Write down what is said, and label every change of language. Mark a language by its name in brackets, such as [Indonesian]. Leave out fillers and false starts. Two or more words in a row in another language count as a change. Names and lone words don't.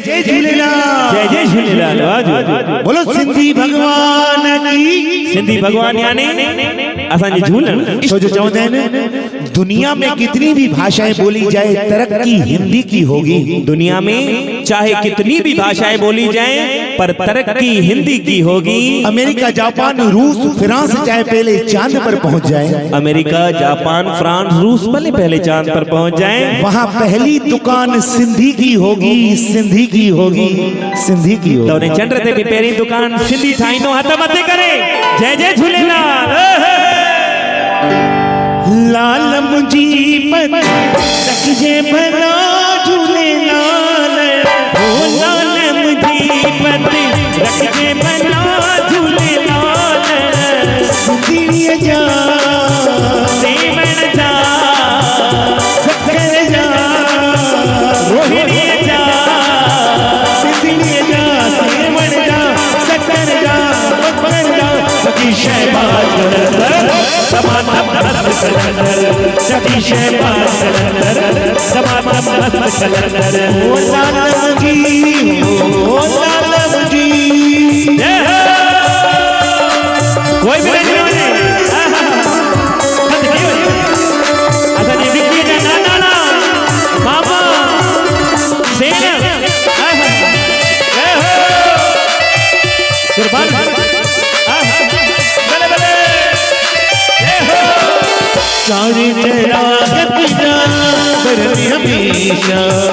[Sindhi] जय झूलेलाल। जय जय झूलेलाल। वाह बोलो सिंधी भगवान की। सिंधी भगवान यानी असांजी झूलण। जो चवंदा आहिनि [Hindi] दुनिया में कितनी भी भाषाएं बोली जाए तरक्की हिंदी की होगी। दुनिया में चाहे कितनी भी भाषाएं बोली जाएं पर तरक्की हिंदी की होगी। अमेरिका, जापान, रूस, फ्रांस चाहे पहले चांद पर पहुंच जाए। अमेरिका, जापान, फ्रांस, रूस भले पहले चांद पर पहुंच जाएं, वहाँ पहली दुकान सिंधी की होगी, सिंधी की होगी, सिंधी की होगी। [Sindhi] तो उन्हें चंड ते भी पहिरीं दुकान सिंधी ठाहींदो। हथ मथे करे जय जय झूलेलाल। लाल मुंजी पत रखिजे भला झूलेलाल। ओ लाल मुंजी पत रखिजे भला झूलेलाल। सिंधीअ जा सेवण जा सखर जा रोहिणीअ जा सिंधीअ जा सेवण जा सखर जा बखर जा सखी शहबाज कलंदर समातम मस्त कलंदर। सखी शहबाज कलंदर समातम मस्त कलंदर। ओ लाल मुंजी, ओ लाल मुंजी। कोई भी नहीं वञे। असांजे विकीअ जा नानाणा मामा सेन कुर्बान। भले भले सारे चरागत जा बरनी हमेशा।